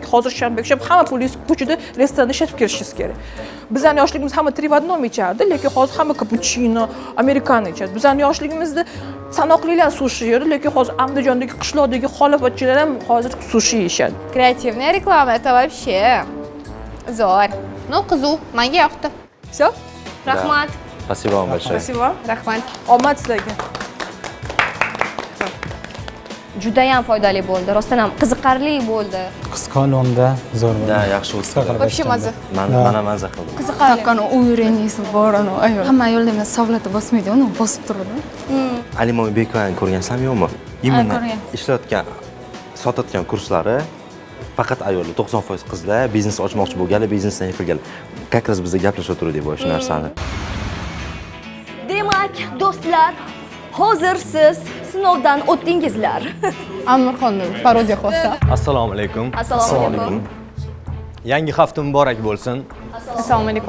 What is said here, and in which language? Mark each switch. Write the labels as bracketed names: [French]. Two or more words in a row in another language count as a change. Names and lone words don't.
[Uzbek] Hozir shanba yakshanba hamma pulingiz ko'chada restoranda ishlab kelishingiz kerak. Bizning yoshligimizda hamma trivodnom ichardi, lekin hozir hamma cappuccino, americano ichadi. Bizning yoshligimizda sanoqlilar sushi yedi, lekin hozir Andijondagi qishloqdagi xolofotchilar ham hozir sushi yeyishadi. [Russian] Креативный реклама это вообще zo'r. Ну, [Uzbek] qiziq, menga yoqdi. [Russian] Всё? [Uzbek] Rahmat. [Russian] Спасибо вам большое. Спасибо. [Uzbek] Rahmat. Omad sizlarga. Juda ham foydali bo'ldi, rostdan ham qiziqarli bo'ldi. Qisqa nomda zo'r bo'ldi. Da, yaxshi o'tdi. [Russian] Вообще maza. [Uzbek] Mana maza qildim. Qiziqarli. Qani uvereniysi bor ana ayol. Hamma ayollar emas, savlati bosmaydi, uni bosib turadi. Alimoy Bekovani ko'rgansizmi yo'qmi? Imенно ishlayotgan, sotayotgan kurslari faqat ayollar, 90% qizlar, biznes ochmoqchi bo'lganlar, biznesdan yiqilganlar. [Russian] Как раз [Uzbek] bizga gaplashib o'tirdik bu narsani. Demak, do'stlar, hozir siz sinovdan o'tdingizlar. Amirxonni parodiya qilsa. Assalomu alaykum. Assalomu alaykum. Yangi hafta muborak bo'lsin. Assalomu alaykum.